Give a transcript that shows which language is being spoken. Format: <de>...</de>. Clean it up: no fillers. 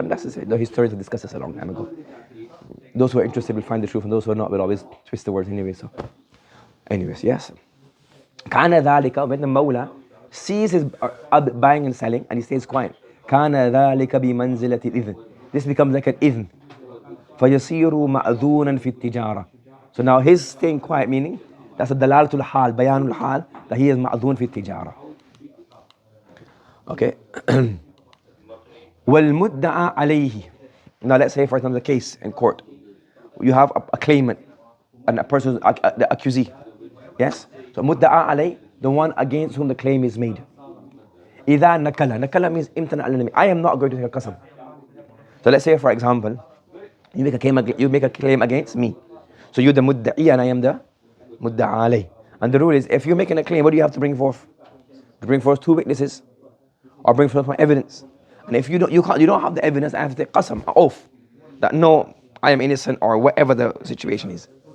<en>And that's the history to discuss this a long time ago. Those who are interested will find the truth, and those who are not will always twist the words anyway. So, anyways, yes.</en> <ar>كان ذلك,</ar> <en>when the Mawla sees his buying and selling and he stays quiet,</en> <ar>كان ذلك بمنزلة الإذن.</ar> <en>This becomes like an idhn.</en> <ar>فيصير مأذونا في التجارة.</ar> <en>So now his staying quiet meaning, that's a</en> <ar>دلالة الحال, بيان الحال,</ar> <en>that he is</en> <ar>مأذون في التجارة. Okay. والمدعى عليه.</ar> <en>Now let's say for example the case in court. You have a claimant and a person, the accusee. Yes? So</en> <ar>مدعى عليه,</ar> <en>the one against whom the claim is made.</en> <ar>إذا نكلا</ar> <en>means</en> <ar>امتنع النمي.</ar> <en>I am not going to take a qasam. So let's say for example, you make a claim against me. So you're the mudda'i and I am the mudda'a alayh. And the rule is, if you're making a claim, what do you have to bring forth? To bring forth 2 witnesses or bring forth evidence. And if you don't have the evidence, I have to take qasam, an oath, that no, I am innocent or whatever the situation is.</en>